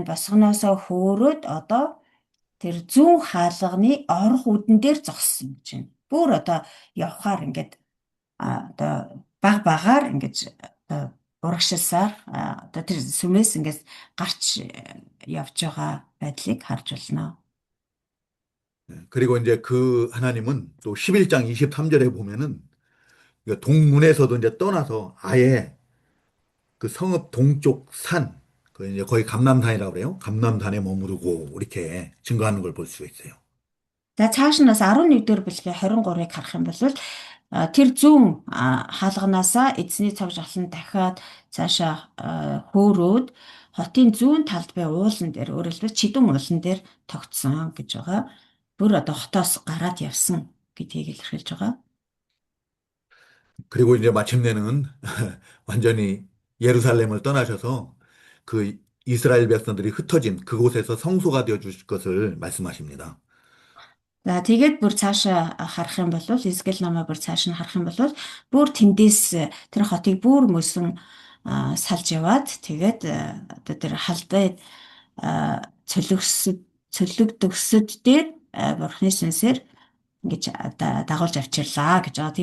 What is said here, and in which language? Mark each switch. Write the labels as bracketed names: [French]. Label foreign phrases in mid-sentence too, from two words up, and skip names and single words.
[Mongolian] Босгоноосоо хөөрөөд одоо тэр зүүн хаалганы орох үүдэн дээр зогссон гэж байна. Бүр одоо явхаар ингээд одоо багаар ингээд одоо урагшилсаар одоо тэр сүмээс ингээд гарч явж байгаа байдлыг харж байна. [Korean] 그리고 이제 그 하나님은 또 11장 23절에 보면은 동문에서도 이제 떠나서 아예 그 성읍 동쪽 산, 그 이제 거의 감람산이라고 그래요. 감람산에 머무르고 이렇게 증거하는 걸 볼 수 있어요. [Mongolian] За цааш нь бас 11 дэх бүлгийн 23-ыг харах юм бол тэр зүүн хаалганаасаа эзний цаг жавхлан дахиад цаашаа хөөрөөд хотын зүүн талд бай уулан дээр өөрөөр хэлбэл чидүүн уулан дээр тогтсон гэж байгаа. Бүр одоо хотоос гараад явсан гэдгийг илэрхийлж байгаа. [Korean] 그리고 이제 마침내는 완전히 예루살렘을 떠나셔서 그 이스라엘 백성들이 흩어진 그곳에서 성소가 되어 주실 것을 말씀하십니다. [Mongolian] За тэгээд бүр цаашаа харах юм бол Эзекиэл намаа бүр цааш нь харах юм бол бүр тэндээс тэр хотыг бүр мөсөн салж яваад тэгээд одоо тэр халдай цөлөгдөгсөд дээр бурхны сүнсээр ингэж дагуулж авчирлаа гэж байгаа.